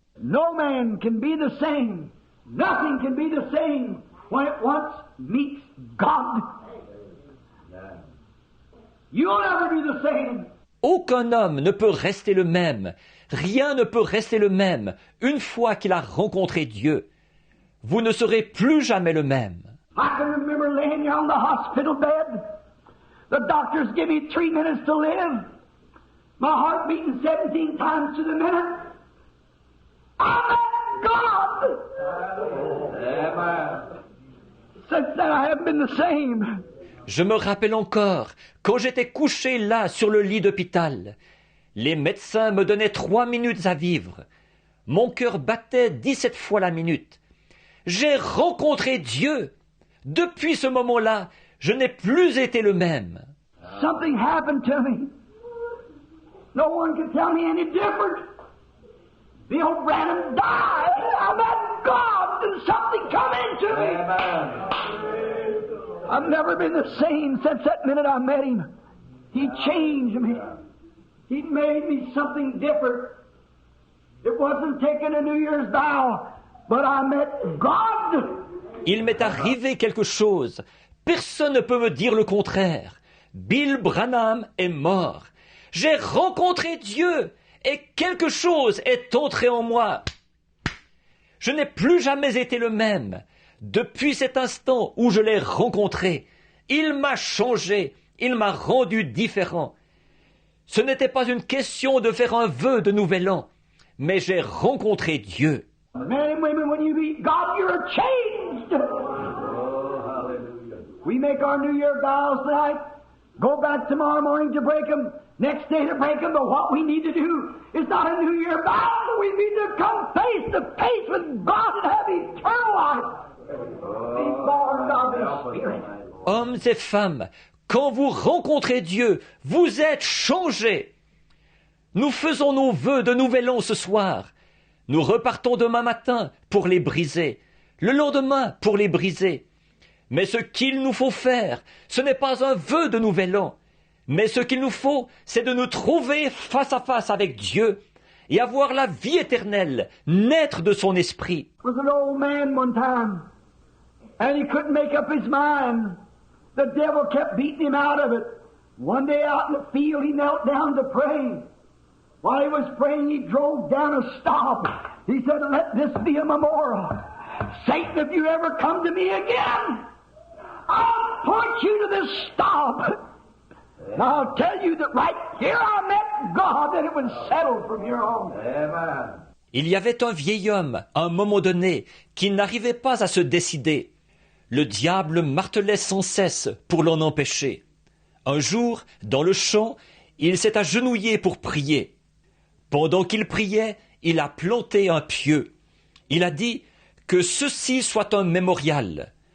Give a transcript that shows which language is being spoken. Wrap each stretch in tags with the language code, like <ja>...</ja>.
<en>No man can be the same. Nothing can be the same when it once meets God. You'll never be the same.</en> <fr>Aucun homme ne peut rester le même. Rien ne peut rester le même une fois qu'il a rencontré Dieu. Vous ne serez plus jamais le même.</fr> <en>I can remember laying here on the hospital bed. The doctors give me 3 minutes to live. My heart beating 17 times to the minute. I met God. Since then I haven't been the same.</en> <fr>Je me rappelle encore, quand j'étais couché là sur le lit d'hôpital, les médecins me donnaient 3 minutes à vivre. Mon cœur battait 17 fois la minute. J'ai rencontré Dieu. Depuis ce moment-là, je n'ai plus été le même.</fr> <en>Something happened to me. No one can tell me any different. The old Branham died. I met God and something come into me. I've never been the same since that minute I met him. He changed me. He made me something different. It wasn't taking a New Year's vow, but I met God.</en> <fr>Il m'est arrivé quelque chose. Personne ne peut me dire le contraire. Bill Branham est mort. J'ai rencontré Dieu et quelque chose est entré en moi. Je n'ai plus jamais été le même. Depuis cet instant où je l'ai rencontré, il m'a changé, il m'a rendu différent. Ce n'était pas une question de faire un vœu de nouvel an, mais j'ai rencontré Dieu.</fr> <en>Men and women, when you meet God, you're changed. We make our New Year vows tonight, go back tomorrow morning to break them, next day to break them, but what we need to do is not a New Year vow, we need to come face to face with God and have eternal life. Be born of the Spirit.</en> <fr>Hommes et femmes, quand vous rencontrez Dieu, vous êtes changés. Nous faisons nos vœux de nouvel an ce soir. Nous repartons demain matin pour les briser, le lendemain pour les briser. Mais ce qu'il nous faut faire, ce n'est pas un vœu de nouvel an, mais ce qu'il nous faut, c'est de nous trouver face à face avec Dieu et avoir la vie éternelle, naître de son esprit.</fr> <en>Was an old man one time, and he couldn't make up his mind. The devil kept beating him out of it. One day out in the field, he knelt down to pray. While he was praying, he drove down a stop. He said, "Let this be a memorial. Satan, if you ever come to me again, I'll point you to this stop. And I'll tell you that right here I met God, and it was settled from here on." Amen.</en> <fr>Il y avait un vieil homme, à un moment donné, qui n'arrivait pas à se décider. Le diable martelait sans cesse pour l'en empêcher. Un jour, dans le champ, il s'est agenouillé pour prier. Pendant qu'il priait, il a planté un pieu. Il a dit que ceci soit un mémorial.</fr>